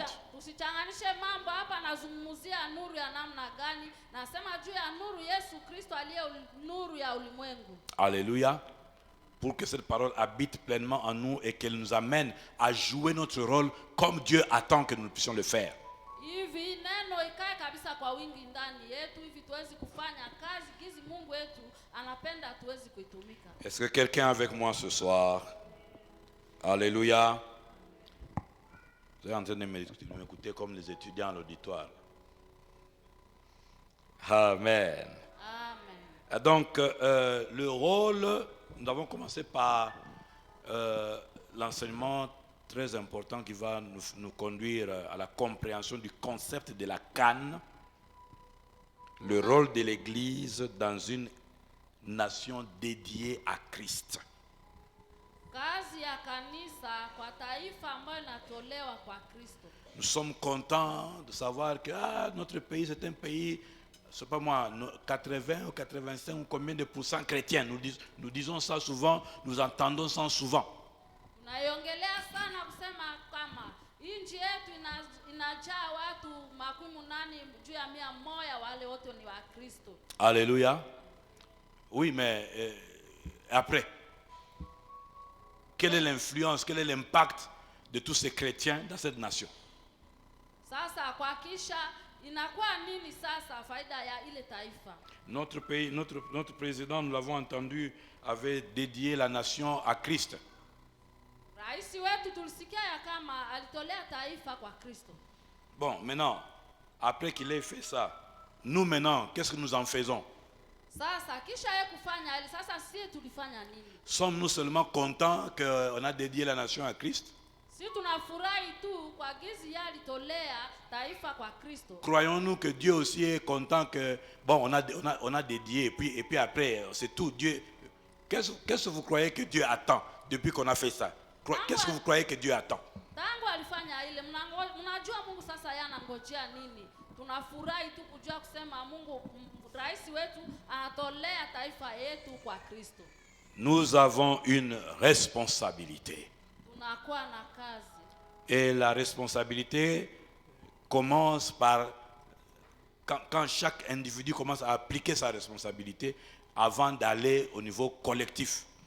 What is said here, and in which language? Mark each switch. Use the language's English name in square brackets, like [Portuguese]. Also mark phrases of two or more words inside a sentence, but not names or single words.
[Swahili] Usichanganishe mambo hapa, nazungumzia nuru ya namna gani? Nasema juu ya nuru Yesu Kristo aliye nuru ya ulimwengu. [French] Alléluia. Pour que cette parole habite pleinement en nous et qu'elle nous amène à jouer notre rôle comme Dieu attend que nous puissions le faire. [Swahili] Hivi neno ikae kabisa kwa wingi ndani yetu, hivi tuwezi kufanya kazi gizi Mungu wetu anapenda tuwezi kuitumika. [French] Est-ce que quelqu'un est avec moi ce soir? Alléluia. Vous êtes en train de m'écouter comme les étudiants à l'auditoire. Amen. Amen. Donc, le rôle nous avons commencé par l'enseignement très important qui va nous conduire à la compréhension du concept de la canne, le rôle de l'Église dans une nation dédiée à Christ. [Swahili] Kazi ya kanisa kwa taifa ambayo inatolewa kwa Kristo. [French] Nous sommes contents de savoir que notre pays c'est un pays, je sais pas moi, 80 ou 85 ou combien de pourcents chrétiens. Nous disons ça souvent, nous entendons ça souvent. [Swahili] Tunaiongelea sana kusema kama nchi yetu inajaa watu 80 juu ya 100 wale wote ni wa Kristo. [French] Alléluia. Oui, mais après, quelle est l'influence, quel est l'impact de tous ces chrétiens dans cette nation? [Swahili] Sasa kwa kisha inakuwa nini sasa faida ya ile taifa? [French] Notre pays, notre président, nous l'avons entendu, avait dédié la nation à Christ. [Swahili] Raisi wetu tulisikia ya kama alitolea taifa kwa Kristo. [French] Bon, maintenant, après qu'il ait fait ça, nous maintenant, qu'est-ce que nous en faisons? [Swahili] Sasa kisha yeye kufanya ile, sasa sisi tulifanya nini? [French] Sommes-nous seulement contents qu'on a dédié la nation à Christ? [Swahili] Sisi tunafurahi tu kwa gizi ya alitolea taifa kwa Kristo. [French] Croyons-nous que Dieu aussi est content que, bon, on a dédié, et puis après, c'est tout. Dieu, qu'est-ce que vous croyez que Dieu attend depuis qu'on a fait ça? Qu'est-ce que vous croyez que Dieu attend? [Swahili] Tangu alifanya ile, mnajua Mungu sasa yanangojea nini? Tunafurahi tu kujua kusema Mungu, rais wetu anatolea taifa yetu kwa Kristo. [French] Nous avons une responsabilité. [Swahili] Tunakuwa na kazi. [French] Et la responsabilité commence par, quand chaque individu commence à appliquer sa responsabilité avant d'aller au niveau collectif.